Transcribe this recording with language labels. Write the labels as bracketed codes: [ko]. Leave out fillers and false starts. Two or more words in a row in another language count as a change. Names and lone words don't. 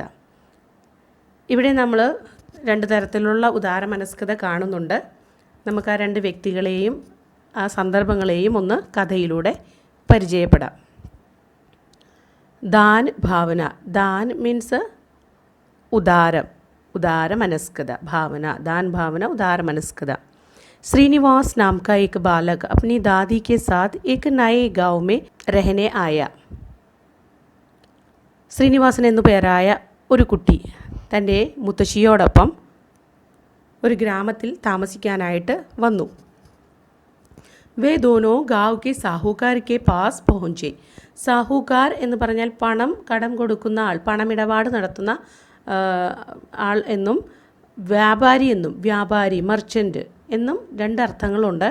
[ml] ഇവിടെ നമ്മൾ രണ്ട് തരത്തിലുള്ള ഉദാരമനസ്കത കാണുന്നുണ്ട്. നമുക്ക് ആ രണ്ട് വ്യക്തികളെയും ആ സന്ദർഭങ്ങളെയും ഒന്ന് കഥയിലൂടെ പരിചയപ്പെടാം. [hi] दान भावना. [ml] ദാൻ മീൻസ് ഉദാരം, ഉദാരമനസ്കത. ഭാവന, [hi] दान भावना उदारमनस्कता. श्रीनिवास नाम का एक बालक अपनी दादी के साथ एक नए गांव में रहने आया. [ml] ശ്രീനിവാസൻ എന്നു പേരായ ഒരു കുട്ടി തൻ്റെ മുത്തശ്ശിയോടൊപ്പം ഒരു ഗ്രാമത്തിൽ താമസിക്കാനായിട്ട് വന്നു. [hi] वे दोनों गाँव के साहूकार के पास പहुंचे. [ml] സാഹൂകാർ എന്ന് പറഞ്ഞാൽ പണം കടം കൊടുക്കുന്ന ആൾ, പണമിടപാട് നടത്തുന്ന ആൾ എന്നും വ്യാപാരി എന്നും, വ്യാപാരി മർച്ചൻ്റ് എന്നും രണ്ടർത്ഥങ്ങളുണ്ട്.